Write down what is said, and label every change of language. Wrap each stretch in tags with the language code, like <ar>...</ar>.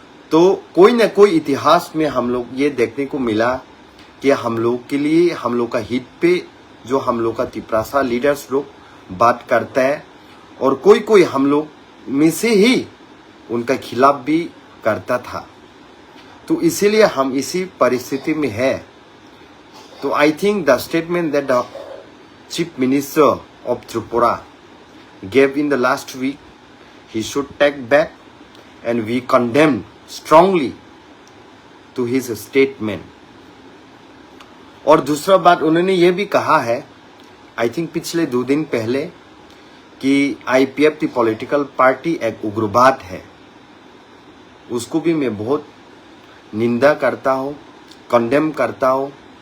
<hi>तो कोई ना कोई इतिहास में हम लोग ये देखने को मिला कि हम लोग के लिए, हम लोग का हित पे जो हम लोग का तिप्रासा लीडर्स लोग बात करता है और कोई कोई हम लोग में से ही उनका खिलाफ भी करता था। तो इसीलिए हम इसी परिस्थिति में है।</hi> <en>तो I think the statement that the chief minister of Tripura gave in the last week, he should take back, and we condemn strongly to his statement.</en> <hi>और दूसरा बात उन्होंने ये भी कहा है,</hi> <en>I think</en> <hi>पिछले 2 दिन पहले, कि IPF की पॉलिटिकल पार्टी एक उग्रवाद है। उसको भी मैं बहुत निंदा करता हूँ, कंडेम करता हूँ।</hi>